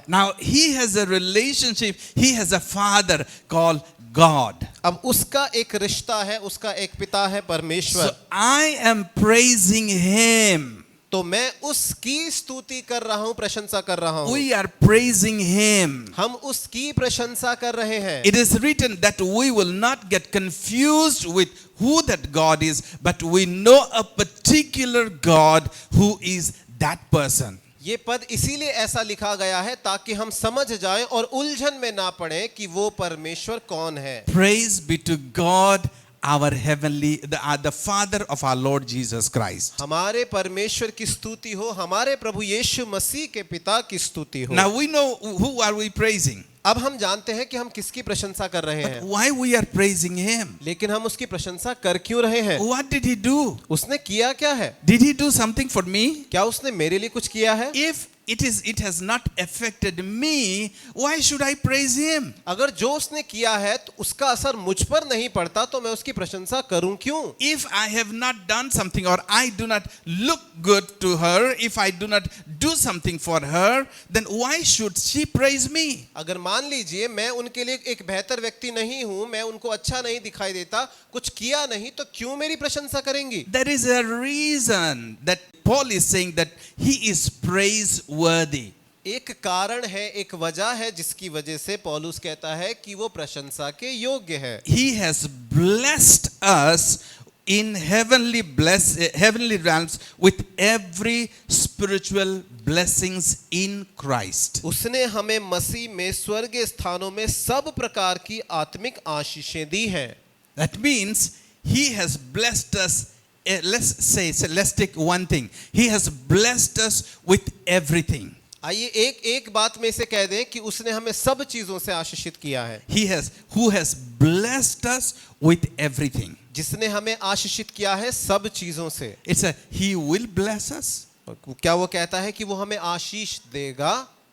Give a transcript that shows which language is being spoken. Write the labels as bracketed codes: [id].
[en] Now he has a relationship, he has a father called God. [hi] अब उसका एक रिश्ता है, उसका एक पिता है परमेश्वर। [en] So I am praising him. [hi] तो मैं उसकी स्तुति कर रहा हूं, प्रशंसा कर रहा हूं। [en] We are praising him. [hi] हम उसकी प्रशंसा कर रहे हैं। [en] It is written that we will not get confused with who that God is, but we know a particular God who is that person. [hi] ये पद इसीलिए ऐसा लिखा गया है ताकि हम समझ जाएं और उलझन में ना पड़े कि वो परमेश्वर कौन है। [en] Praise be to God, our heavenly, the Father of our Lord Jesus Christ. [hi] हमारे परमेश्वर की स्तुति हो, हमारे प्रभु यीशु मसीह के पिता की स्तुति हो। [en] Now we know who are we praising. [hi] अब हम जानते हैं कि हम किसकी प्रशंसा कर रहे हैं, [en] Why we are praising him? [hi] लेकिन हम उसकी प्रशंसा कर क्यों रहे हैं? [en] What did he do? [hi] उसने किया क्या है? [en] Did he do something for me? [hi] क्या उसने मेरे लिए कुछ किया है? [en] If it has not affected me, why should I praise him? [hi] अगर जो उसने किया है तो उसका असर मुझ पर नहीं पड़ता तो मैं उसकी प्रशंसा करूं क्यों? [en] If I have not done something, or I do not look good to her, if I do not do something for her, then why should she praise me? [hi] अगर मान लीजिए मैं उनके लिए एक बेहतर व्यक्ति नहीं हूं, मैं उनको अच्छा नहीं दिखाई देता, कुछ किया नहीं, तो क्यों मेरी प्रशंसा करेंगी? [en] There is a reason that Paul is saying that he is praiseworthy. [hi] एक कारण है, एक वजह है जिसकी वजह से पौलुस कहता है कि वो प्रशंसा के योग्य है। [en] He has blessed us in heavenly realms with every spiritual blessings in Christ. [hi] उसने हमें मसीह में स्वर्गीय स्थानों में सब प्रकार की आत्मिक आशीषें दी हैं। [en] That means he has blessed us. Let's take one thing. He has blessed us with everything. [hi] आइए एक बात में से कह दें कि उसने हमें सब चीजों से आशीषित किया है। [en] Who has blessed us with everything. [hi] जिसने हमें आशीषित किया है सब चीजों से। [en] He will bless us. [hi] क्या वो कहता है कि वो हमें आशीष देगा?